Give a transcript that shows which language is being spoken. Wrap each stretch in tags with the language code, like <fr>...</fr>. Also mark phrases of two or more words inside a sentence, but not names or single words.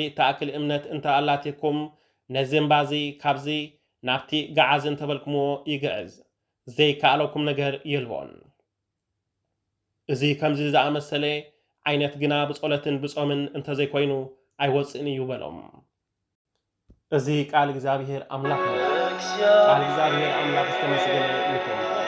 <ti>ተኣክል እምነት እንተ ኣላትኩም ነዚ እምባዚ ካብዚ ናብቲ ገዓዝ እንተበልኩምዎ ይግዕዝ ዘይከኣለኩም ነገር የልቦን እዚ ከምዚ ዝኣመሰለ ዓይነት ግና ብጸሎትን ብጾምን እንተዘይኮይኑ ኣይወፅእን እዩ በሎም እዚ</ti> <am>ቃል እግዚአብሔር አምላክ ነው ቃል እግዚአብሔር አምላክ ተመስገነ ይሁን</am>